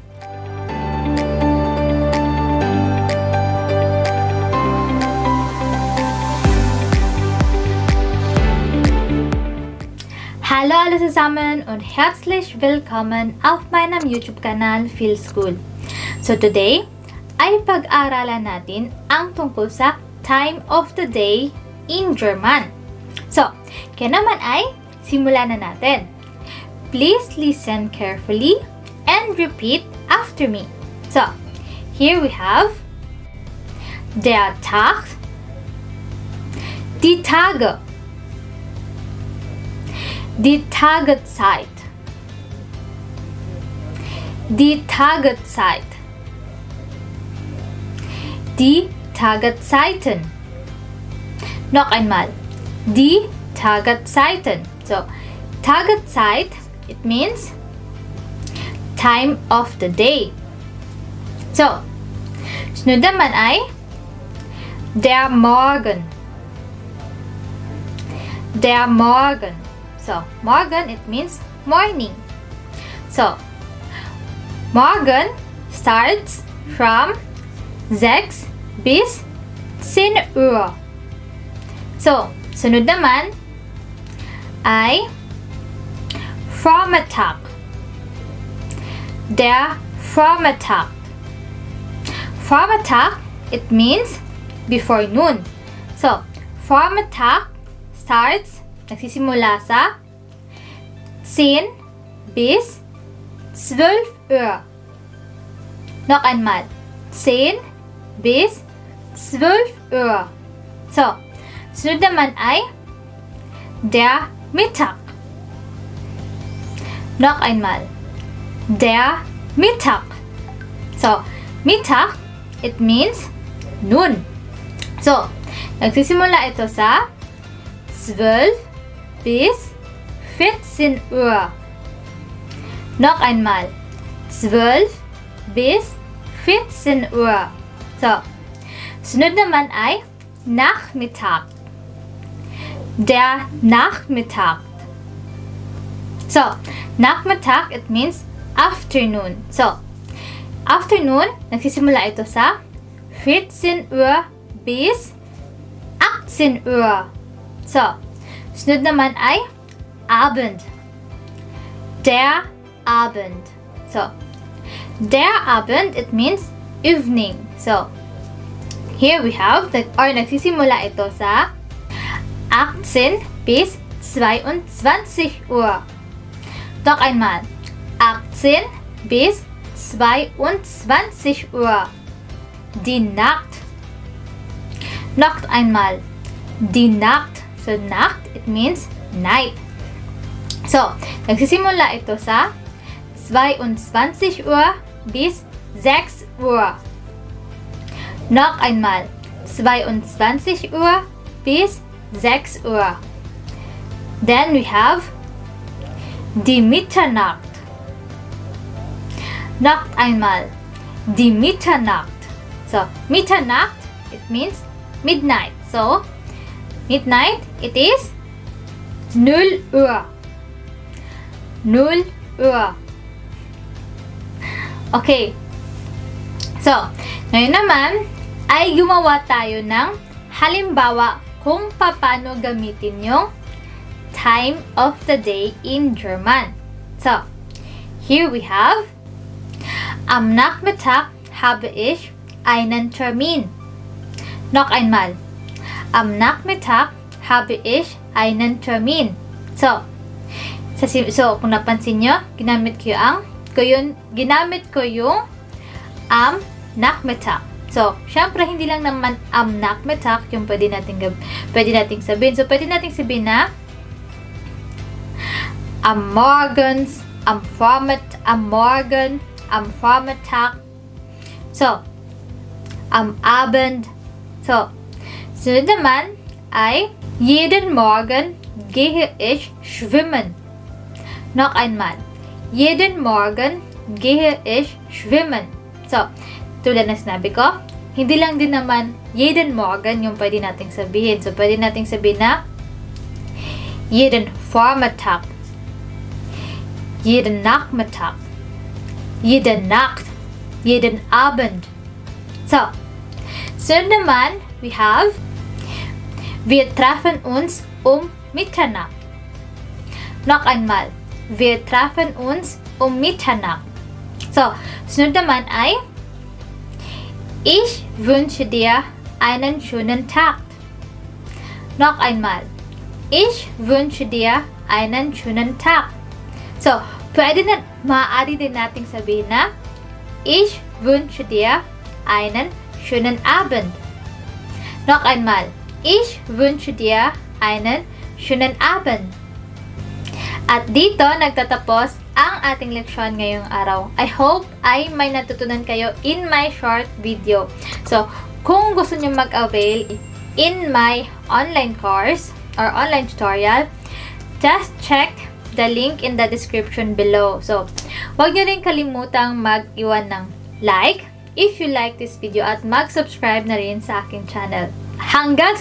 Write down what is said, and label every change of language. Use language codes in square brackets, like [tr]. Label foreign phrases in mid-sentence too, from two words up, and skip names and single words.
[de] Hallo alle zusammen und herzlich willkommen auf meinem YouTube-Kanal Feel School. [en] So today, [tl] ay pag-aralan natin ang tungkol sa [en] time of the day in German. [tl] So, kaya naman ay simulan na natin. [en] Please listen carefully and repeat after me. So, here we have [de] der Tag, die Tage, die Tageszeit, die Tageszeit, die Tagezeiten. Noch einmal, die Tagezeiten. [en] So, Tagezeit, it means time of the day. [tl] So, sunod naman ay [de] der Morgen. Der Morgen. So, morgen, [en] it means morning. So, morgen starts from 6 [de] bis 10 Uhr. [tl] So, sunod naman ay Vormittag. [de] Der Vormittag. Vormittag, [en] it means before noon. So, Vormittag starts, [tl] nagsisimula sa [de] 10 bis 12 Uhr. Noch einmal, 10 bis 12 Uhr. [tl] So, sunod naman ay [de] der Mittag. Noch einmal, der Mittag. [en] So, Mittag, it means noon. [tl] So, nagsisimula ito sa [de] 12 bis 14 Uhr. Noch einmal, 12 bis 14 Uhr. [tl] So, sunod naman ay Nachmittag. [de] Der Nachmittag. [en] So, Nachmittag, it means afternoon. So, afternoon, [tl] nagsisimula ito sa [de] 14 Uhr bis 18 Uhr. [tl] So, sunod naman ay Abend. [de] Der Abend. So, der Abend, [en] it means evening. So, here we have, [tl] nagsisimula ito sa [de] 18 bis 22 Uhr. Noch einmal, 18 bis 22 Uhr. Die Nacht. Noch einmal, die Nacht. [en] So, Nacht, it means night. So, [tl] nagsisimula ito sa [de] 22 Uhr bis 6 Uhr. Noch einmal, 22 Uhr bis 6 Uhr. [en] Then we have [de] die Mitternacht. Noch einmal, die Mitternacht. [en] So, Mitternacht, it means midnight. So, midnight, it is 0 Uhr. [de] 0 Uhr. Okay. [tl] So, ngayon naman ay gumawa tayo ng halimbawa kung paano gamitin yung [en] time of the day in German. So, here we have [de] am Nachmittag habe ich einen Termin. Noch einmal. Am Nachmittag habe ich einen Termin. [tl] So, kung napansin nyo, ginamit ko yung [de] am Nachmittag. [tl] So, syempre, hindi lang naman [de] am Nachmittag [tl] yung pwede nating sabihin. So, pwede nating sabihin na [de] am Morgens, am Morgen, am Vormittag. [tl] So, am Abend. So, sunod naman ay [de] jeden Morgen gehe ich schwimmen. Noch einmal. Jeden Morgen gehe ich schwimmen. [tl] So, tulad na sinabi ko, hindi lang din naman [de] jeden Morgen [tl] yung pwede nating sabihin. So, pwede nating sabihin na [de] jeden Vormittag, jeden Nachmittag, jede Nacht, jeden Abend. [tl] So, naman, [en] we have [de] wir treffen uns Mitternacht. Noch einmal, wir treffen uns Mitternacht. [tl] So, sunod naman ay [de] ich wünsche dir einen schönen Tag. Noch einmal, ich wünsche dir einen schönen Tag. [tl] So, maaari din nating sabihin na [de] ich wünsche dir einen schönen Abend. Noch einmal, ich wünsche dir einen schönen Abend. [tl] At dito nagtatapos ang ating leksyon ngayong araw. [en] I hope [tl] ay may natutunan kayo [en] in my short video. [tl] So, kung gusto nyo mag-avail [en] in my online course or online tutorial, just check the link in the description below. [tl] So, huwag nyo rin kalimutang mag-iwan ng like [en] if you like this video [tl] at mag-subscribe na rin sa aking channel.